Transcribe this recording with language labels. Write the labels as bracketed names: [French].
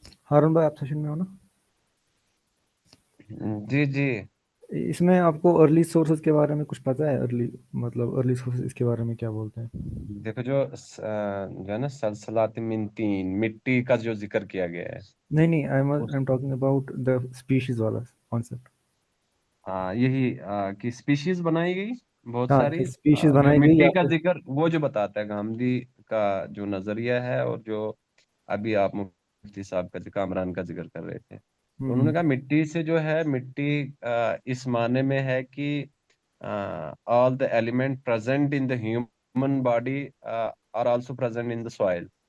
[Urdu] ہارون بھائی آپ سیشن میں ہو نا؟ جی جی. اس میں آپ کو ارلی سورسز کے بارے میں کچھ پتہ ہے؟ ارلی سورسز اس کے بارے میں کیا بولتے ہیں؟ دیکھو جو ہے نا سلسلات من تین، مٹی کا جو ذکر کیا گیا ہے. [English] نہیں I am talking about the species والا concept. [Urdu] یہی کہ اسپیشیز بنائی گئی بہت ہاں ساری. اسپیشیز جو بنائی گئی یا مٹی کا پھر ذکر وہ جو بتاتا ہے گاندھی کا جو نظریہ ہے، اور جو ابھی آپ مفتی صاحب کا کامران کا ذکر کر رہے تھے، تو انہوں نے کہا مٹی سے جو ہے، مٹی اس معنی میں ہے کہ [English] all the element present in the human body are also present in the soil.